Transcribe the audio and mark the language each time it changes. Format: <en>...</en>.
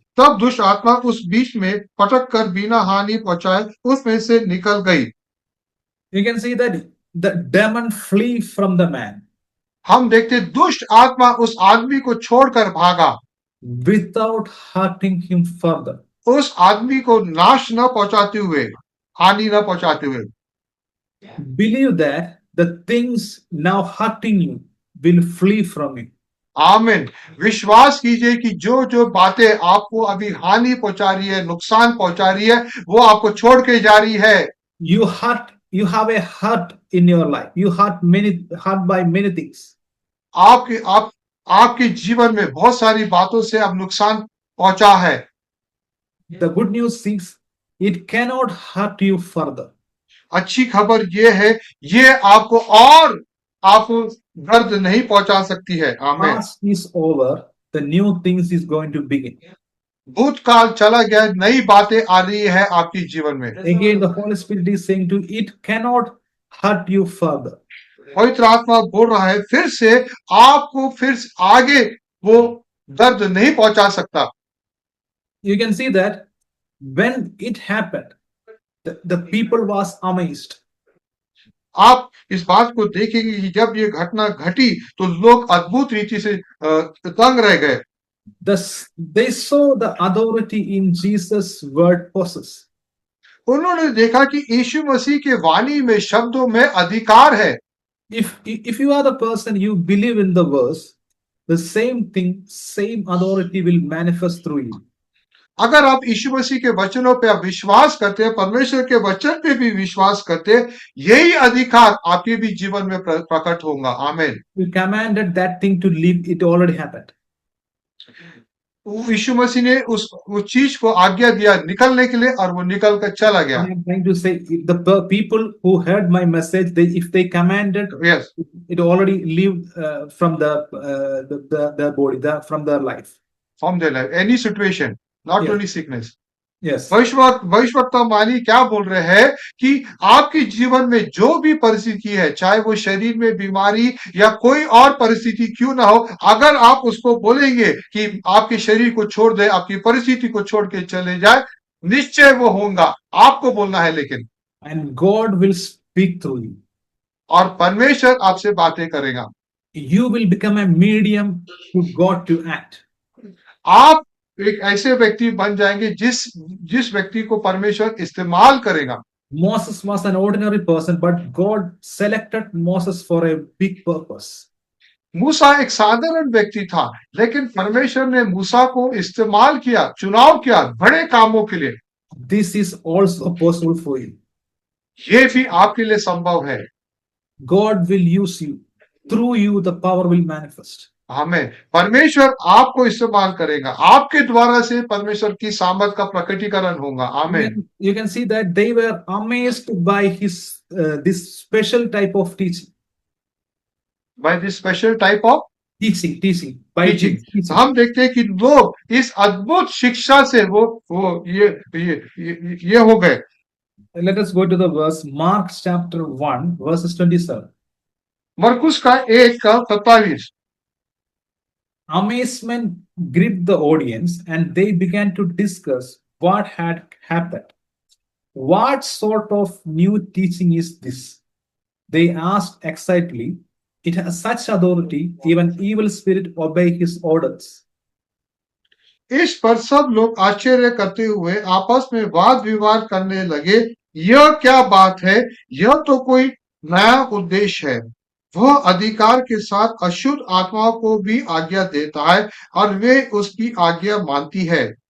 <hi>तब दुष्ट आत्मा उस बीच में पटक कर बिना हानि पहुंचाए उसमें से निकल गई।</hi> <en>You can see that the demon flee from the man.</en> <hi>हम देखते दुष्ट आत्मा उस आदमी को छोड़कर भागा।</hi> <en>Without hurting him further.</en> <hi>उस आदमी को नाश न पहुंचाते हुए, हानि न पहुंचाते हुए।</hi> <en>Believe that the things now hurting you will flee from you.</en> <hi>आमीन। विश्वास कीजिए कि जो जो बातें आपको अभी हानि पहुंचा रही है, नुकसान पहुंचा रही है, वो आपको छोड़ के जा रही है।</hi> <en>You have a hurt in your life. You hurt by many things.</en> <hi>आपके जीवन में बहुत सारी बातों से अब नुकसान पहुंचा है।</hi> <en>The good news is it cannot hurt you further.</en> <hi>अच्छी खबर ये है, ये आपको दर्द नहीं पहुंचा सकती है। आमीन।</hi> <en>Past is over. The new things is going to begin.</en> <hi>भूतकाल चला गया, नई बातें आ रही है आपके जीवन में।</hi> <en>Again, the Holy Spirit is saying to it cannot hurt you further.</en> <hi>पवित्र आत्मा बोल रहा है फिर से, आपको फिर आगे वो दर्द नहीं पहुंचा सकता।</hi> <en>You can see that when it happened, the people was amazed.</en> <hi>आप इस बात को देखेंगे कि जब ये घटना घटी तो लोग अद्भुत रीति से दंग रह गए।</hi> <en>They saw the authority in Jesus' word possess.</en> <hi>उन्होंने देखा कि यीशु मसीह के वाणी में, शब्दों में अधिकार है।</hi> <en>If you are the person you believe in the verse, the same thing, same authority will manifest through you.</en> <hi>अगर आप यीशु मसीह के वचनों पे आप विश्वास करते हैं, परमेश्वर के वचन पे भी विश्वास करते हैं, यही अधिकार आपके भी जीवन में प्रकट होगा। आमीन।</hi> <en>We commanded that thing to leave, it already happened.</en> <hi>यीशु मसीह ने उस चीज को आज्ञा दिया निकलने के लिए और वो निकल कर चला गया।</hi> <en>I'm trying to say the people who heard my message, if they commanded, yes, it already leave from the body, from their life. From their life, any situation, not Yes. only sickness. Yes.</en> <hi>भविष्यवक्ता मानी क्या बोल रहे हैं कि आपके जीवन में जो भी परिस्थिति है, चाहे वो शरीर में बीमारी या कोई और परिस्थिति क्यों ना हो, अगर आप उसको बोलेंगे कि आपके शरीर को छोड़ दे, आपकी परिस्थिति को छोड़ के चले जाए, निश्चय वो होगा। आपको बोलना है लेकिन।</hi> <en>And God will speak through you.</en> <hi>और परमेश्वर आपसे बातें करेगा।</hi> <en>You will become a medium for God to act.</en> <hi>आप एक ऐसे व्यक्ति बन जाएंगे जिस व्यक्ति को परमेश्वर इस्तेमाल करेगा।</hi> <en>Moses was an ordinary person, but God selected Moses for a big purpose.</en> <hi>मूसा एक साधारण व्यक्ति था, लेकिन परमेश्वर ने मूसा को इस्तेमाल किया, चुनाव किया बड़े कामों के लिए।</hi> <en>This is also possible for you.</en> <hi>ये भी आपके लिए संभव है।</hi> <en>God will use you. Through you, the power will manifest.</en> <hi>हमें परमेश्वर आपको इस्तेमाल करेगा, आपके द्वारा से परमेश्वर की सामर्थ का प्रकटीकरण होगा। आमीन।</hi> <en>You can see that they were amazed by his this special type of teaching. By this special type of teaching by teaching. teaching.</en> <hi>हम देखते हैं कि लोग इस अद्भुत शिक्षा से वो ये हो गए।</hi> <en>Let us go to the verse, Mark chapter 1 verses 27.</en> <hi>मरकुस का 1:27।</hi> <en>Amazement gripped the audience and they began to discuss what had happened. What sort of new teaching is this? They asked excitedly. It has such authority, even evil spirit obey his orders.</en> <hi>इस पर सब लोग आश्चर्य करते हुए आपस में वाद विवाद करने लगे, यह क्या बात है? यह तो कोई नया उद्देश्य है। वह अधिकार के साथ अशुद्ध आत्माओं को भी आज्ञा देता है और वे उसकी आज्ञा मानती है।</hi>